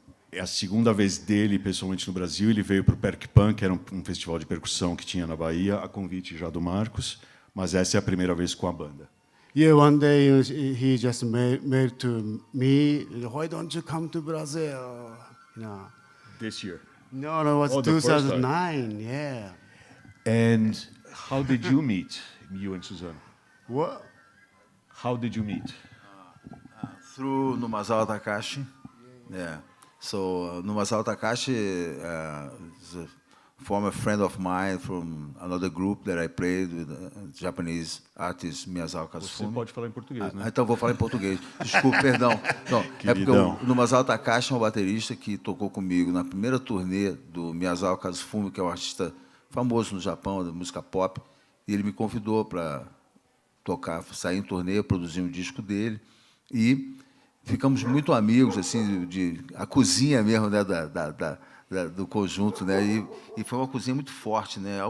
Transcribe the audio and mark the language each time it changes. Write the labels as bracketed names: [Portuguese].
[Portuguese] É a segunda vez dele, pessoalmente, no Brasil. Ele veio para o Perkpan, que era um festival de percussão que tinha na Bahia, a convite já do Marcos, mas essa é a primeira vez com a banda. [English] Yeah, one day he just mailed to me, why don't you come to Brazil? You know. This year? No, it was 2009, yeah. And how did you meet, you and Suzano? What? How did you meet? Through Numazal Takashi. Yeah. So Numazal Takashi is a former friend of mine from another group that I played with Japanese artist Miyazao Kazufumi. [Portuguese] Você pode falar em português, né? Então vou falar em português. Desculpe, perdão. Não, é porque o Numazal Takashi é um baterista que tocou comigo na primeira turnê do Miyazao Kazufumi, que é um artista famoso no Japão, da música pop, e ele me convidou para tocar, sair em turnê, produzir um disco dele, e ficamos muito amigos, assim, a cozinha mesmo, né, do conjunto, né, e foi uma cozinha muito forte, né.